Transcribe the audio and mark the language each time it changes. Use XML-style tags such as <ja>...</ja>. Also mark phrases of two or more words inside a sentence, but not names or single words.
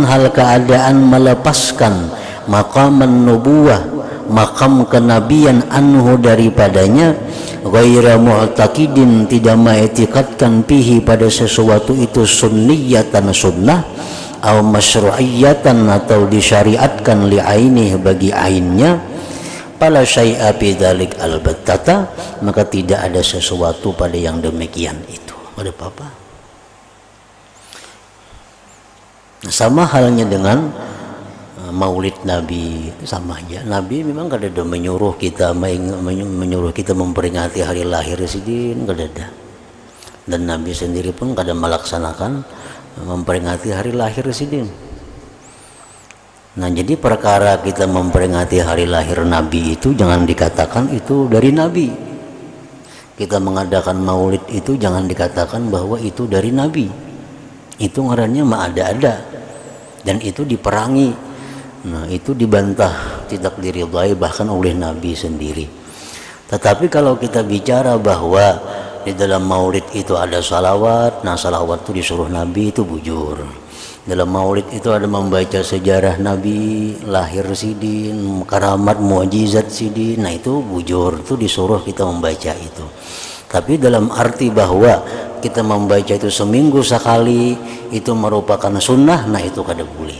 <id>hal keadaan melepaskan,</id> <ar>مقاما نبوة,</ar> <id>makam kenabian, anhu, daripadanya,</id> <ar>غير معتقدين,</ar> <id>tidak mengiktikadkan pihi, pada sesuatu itu, sunniyatan, sunnah, atau masyru'iyatan, atau disyariatkan, li'ainih, bagi ainnya,</id> <ar>فلا شيء في ذلك البتة,</ar> <id>maka tidak ada sesuatu pada yang demikian itu. Ada apa-apa. Sama halnya dengan maulid Nabi, sama aja. Nabi memang kada ada menyuruh kita memperingati hari lahir Sidin, kada ada. Dan Nabi sendiri pun kada melaksanakan memperingati hari lahir Sidin. Nah, jadi perkara kita memperingati hari lahir Nabi itu jangan dikatakan itu dari Nabi. Kita mengadakan maulid itu jangan dikatakan bahwa itu dari Nabi. Itu ngarannya mah ada-ada. Dan itu diperangi. Nah, itu dibantah, tidak diridhai bahkan oleh Nabi sendiri. Tetapi kalau kita bicara bahwa di dalam maulid itu ada salawat, nah salawat itu disuruh Nabi, itu bujur. Dalam maulid itu ada membaca sejarah Nabi lahir Sidin, karamat mukjizat Sidin, nah itu bujur, itu disuruh kita membaca itu. Tapi dalam arti bahwa kita membaca itu seminggu sekali itu merupakan sunnah, nah itu kada boleh.</id>